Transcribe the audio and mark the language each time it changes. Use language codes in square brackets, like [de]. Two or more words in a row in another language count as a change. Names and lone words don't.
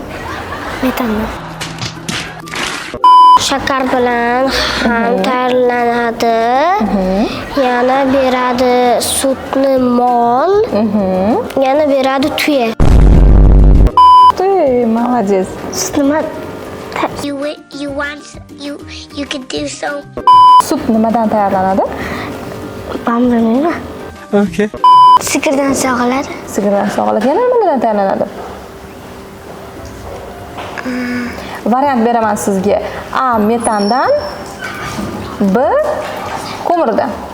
[uz] Metandan. Shakar bilan ham tayyorlanadi. Yana beradi sutni mol. Yana beradi tuya. Молодец. Sut nima? [en] You can do so. [uz] Sut nimadan tayyorlanadi? Bilmayman. Okay. Sigirdan sog'iladi. Sigirdan sog'iladi. Yana nimadan tayyorlanadi? Variant beraman sizga. A metandan, B ko'mirdan.